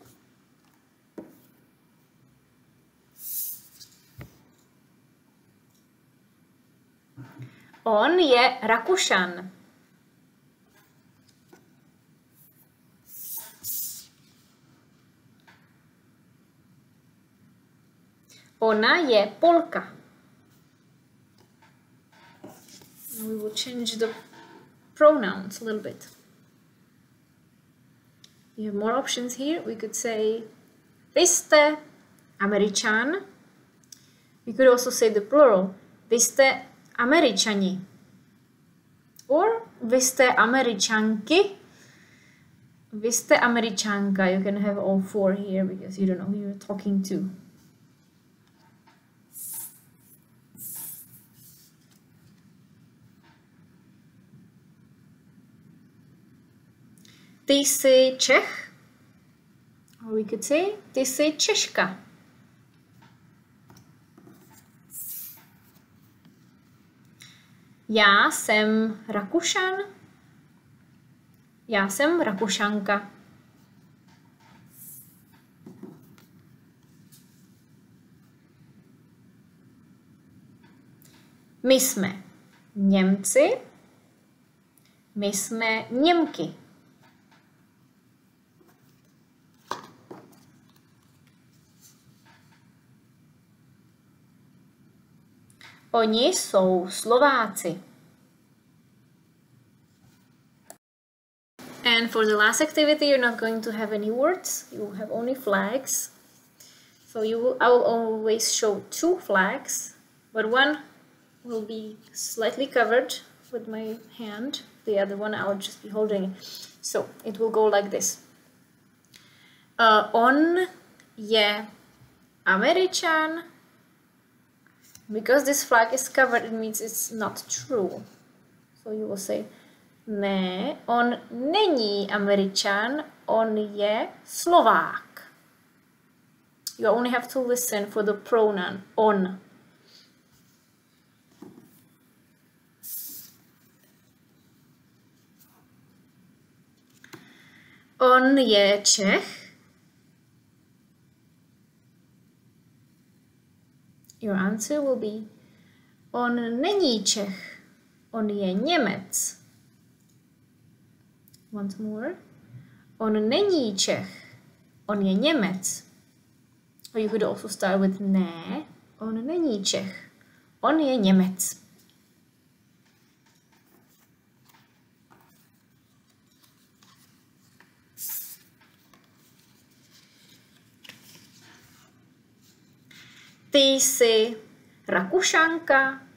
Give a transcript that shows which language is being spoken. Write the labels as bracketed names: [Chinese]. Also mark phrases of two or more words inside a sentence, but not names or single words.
[Czech] On je Rakušan. Ona je Polka. [English] We will change the pronouns a little bit. You have more options here. We could say, [Czech] vy jste Američan. [English] We could also say the plural. [Czech] Vy jste Američani. Or vy jste Američanky. Vy jste Američanka. [English] You can have all four here because you don't know who you're talking to. [Czech] Ty jsi Čech. [English] Or we could say, [Czech] ty jsi Češka. Já jsem Rakušan. Já jsem Rakušanka. My jsme Němci. My jsme Němky. Oni jsou Slováci. [English] And for the last activity, you're not going to have any words. You will have only flags. So I will always show two flags, but one will be slightly covered with my hand. The other one I'll just be holding it. So it will go like this. [Czech] On je Američan. [English] Because this flag is covered, it means it's not true. So you will say, [Czech] ne, on není Američan, on je Slovák. [English] You only have to listen for the pronoun on. [Czech] On je Čech. [English] Your answer will be, [Czech] on není Čech, on je Němec. [English] Once more. [Czech] On není Čech, on je Němec. [English] Or you could also start with [Czech] ne, on není Čech, on je Němec. Ty jsi Rakušanka.